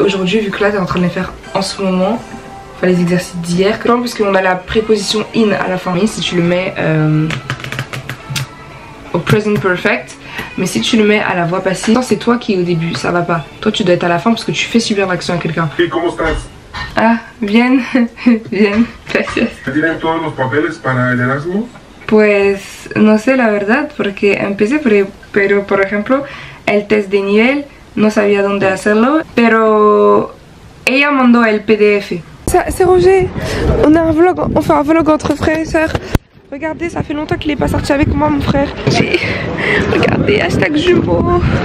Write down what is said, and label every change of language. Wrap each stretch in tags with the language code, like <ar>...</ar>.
<fr>Aujourd'hui vu que là t'es en train de les faire en ce moment, enfin les exercices d'hier, puisqu'on a la préposition in à la fin. Si tu le mets au present perfect, mais si tu le mets à la voix passive, c'est toi qui es au début, ça va pas. Toi tu dois être à la fin parce que tu fais subir l'action à quelqu'un.</fr> <es>¿Y cómo estás? Ah, bien, bien, gracias. ¿Tienen todos los papeles para el Erasmus? Pues no sé la verdad porque empecé, pero por ejemplo el test de nivel no sabía dónde hacerlo, pero ella mandó el PDF.</es> <fr>C'est Roger, on a un vlog, on fait un vlog entre frères et sœurs. Regardez, ça fait longtemps qu'il est pas sorti avec moi mon frère. Regardez, hashtag jumeau.</fr>